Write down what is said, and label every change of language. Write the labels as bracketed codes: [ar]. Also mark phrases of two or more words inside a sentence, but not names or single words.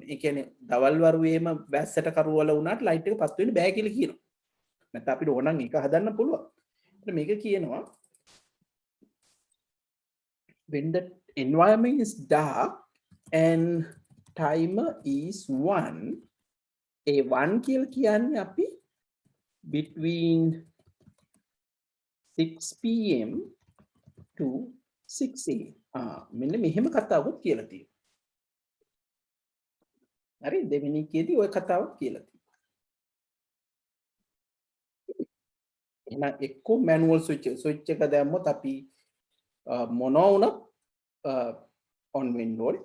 [si] ඒ කියන්නේ දවල් වරුවේම වැස්සට කරවල වුණාට ලයිට් එක පත් වෙන්න බෑ කියලා කියනවා. නැත්නම් අපිට ඕනනම් ඒක හදන්න පුළුවන්. මේක කියනවා [en] when the environment is dark and timer is 1 a 1 [si] කියලා කියන්නේ අපි [en] between 6 pm to 6 am [si] මෙන්න මෙහෙම කතාවක් කියලා තියෙනවා. හරි දෙවෙනි එකේදී ওই කතාවක් කියලා තියෙනවා. එහෙනම් එක්කෝ [en] manual switch [si] එක දැම්මොත් අපි මොනවා වුණත් ඔන් වෙන්න ඕනේ.